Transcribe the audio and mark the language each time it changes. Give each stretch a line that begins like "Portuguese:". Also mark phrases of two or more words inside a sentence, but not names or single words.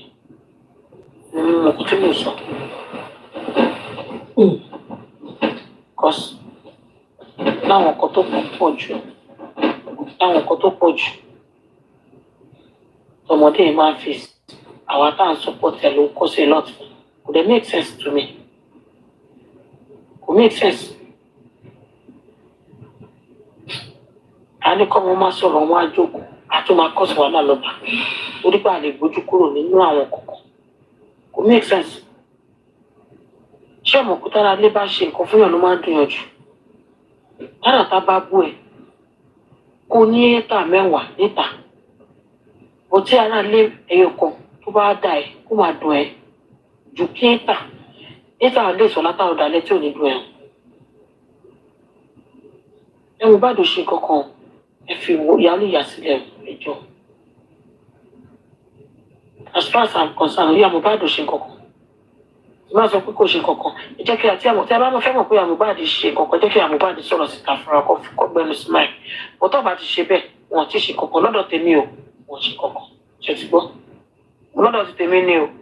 Yoruba: Mo tí mo sọ. Because láwọn nǹkan tó pọ̀ jù. Tọmọdé yìí máa ń fi àwa tá à ń support ẹ ló ń kó sí lot. Kò dẹ̀
English: make sense to me.
Yoruba: Kò
English: make sense.
Yoruba: A ní kọ́ mo máa sọ̀rọ̀ wọn á jókòó. A tún máa kọ́ sí wàhálà lọ́ba. Torí pé a lè gbójú kúrò nínú àwọn kọ̀ọ̀kan. Kò
English: make sense.
Yoruba: Ṣé ọmọ òkúta ara lé bá ṣe nǹkan fún yàn ló máa ń dùn yàn jù? Tára tá bá bú ẹ. Kò ní éta mẹ́wàá níta. Bó tí ara lé ẹyọ kan tó bá dà ẹ kó máa dùn ẹ jù kí éta lè sọ látàrọ dalẹ́ tí ò ní dùn ẹ. Ẹ Mohbad ṣe kankan ẹ fi ìyálò ìyá sílẹ̀ ẹjọ́.
English: As far as I'm concerned,
Yoruba: ìyá Mohbad ṣe kankan. Ẹ má sọ pé kò ṣe kankan. Ẹ jẹ́ kí àti àmọ̀ tí a bá fẹ́ mọ̀ pé ìyá Mohbad ṣe kankan jẹ́ kí ìyá Mohbad sọ̀rọ̀ síta fúnra kọ́ gbẹnu smile. Bọ́tọ̀ bá ti ṣe bẹ́ẹ̀ wọn ti ṣe kankan lọ́dọ̀ tèmi o. Wọ́n ṣe kankan. Ṣé ti gbọ́? Lọ́dọ̀ ti tèmi ni o.